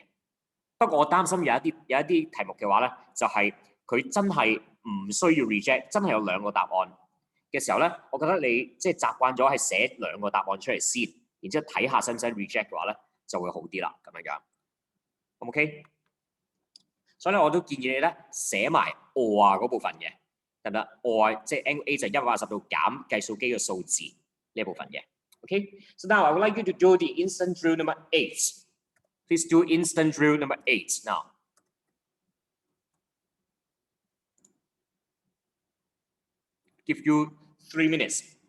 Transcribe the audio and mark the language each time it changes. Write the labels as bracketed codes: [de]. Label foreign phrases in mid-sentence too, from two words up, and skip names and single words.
[yue] 不過我擔心有一啲題目嘅話咧，就係佢真係唔需要 reject， 真係有兩個答案嘅時候咧，我覺得你即係習慣咗係寫兩個答案出嚟先，然之後睇下使唔使 reject 嘅話咧，就會好啲啦，咁樣樣。OK， 所以咧我都建議你咧寫埋 or 嗰部分嘅，得唔得 ？or 即係 [en] angle A [yue] 就180度減計數機嘅數字呢一部分嘅。 [en] OK，so now I would like you to do the instant drill number 8. Please do instant drill number 8 now. Give you 3 minutes.